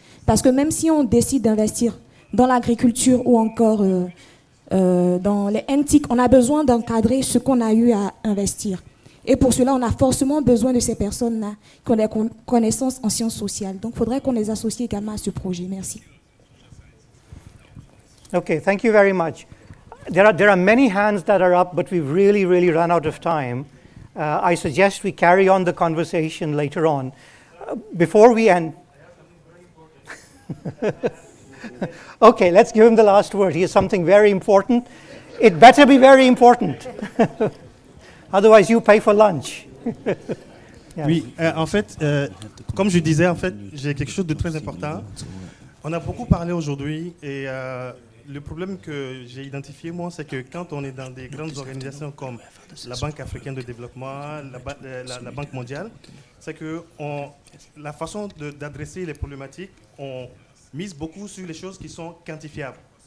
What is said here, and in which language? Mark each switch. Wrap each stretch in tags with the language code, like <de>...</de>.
<fr>Parce que même si on décide d'investir dans l'agriculture ou encore dans les NTIC, on a besoin d'encadrer ce qu'on a eu à investir. Et pour cela, on a forcément besoin de ces personnes-là qui ont des connaissances en sciences sociales. Donc, il faudrait qu'on les associe également à ce projet. Merci.</fr> <en>Okay, thank you very much. There are many hands that are up, but we've really run out of time. I suggest we carry on the conversation later on. Before we end... Okay, let's give him the last word. He has something very important. It better be very important. Otherwise, you pay for lunch. Yes.</en> <fr>Oui, en fait, comme je disais, en fait, j'ai quelque chose de très important. On a beaucoup parlé aujourd'hui et le problème que j'ai identifié, moi, c'est que quand on est dans des grandes organisations comme la Banque africaine de développement, la Banque mondiale, c'est que la façon d'adresser les problématiques, on mise beaucoup sur les choses qui sont quantifiables.</fr>